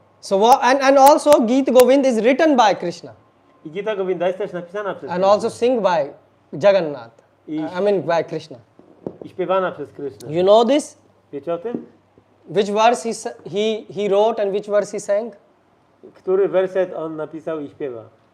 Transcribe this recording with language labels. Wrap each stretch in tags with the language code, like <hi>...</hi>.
<en>And also Geet Govind is written by Krishna</en> <pl>I Gita Govinda jest też napisana przez</pl> <en>and</en> <pl>Krishna.</pl> <en>also sing by Jagannath.</en> <pl>I-</pl> <en>I mean by Krishna.</en> <pl>I śpiewana przez Krysznę.</pl> <en>You know this?</en> <pl>Wiecie o tym?</pl> <en>Which verse he wrote and which verse he sang?</en> <pl>Który werset on napisał i śpiewa?</pl>